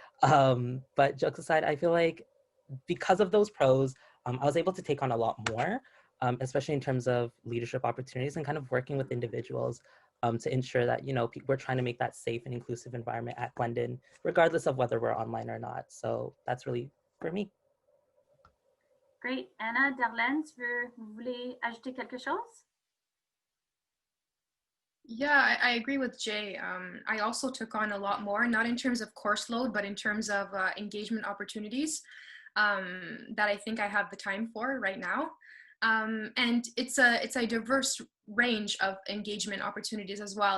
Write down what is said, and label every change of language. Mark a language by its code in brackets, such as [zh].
[en] But jokes aside, I feel like because of those pros, I was able to take on a lot more, especially in terms of leadership opportunities and kind of working with individuals to ensure that, you know, we're trying to make that safe and inclusive environment at Glendon, regardless of whether we're online or not. So that's really for me. Great. [fr] Anna, Darlene, vous voulez ajouter quelque chose? [en] Yeah, I agree with Jay. I also took on a lot more, not in terms of course load, but in terms of engagement opportunities that I think I have the time for right now. And it's a diverse range of engagement opportunities as well.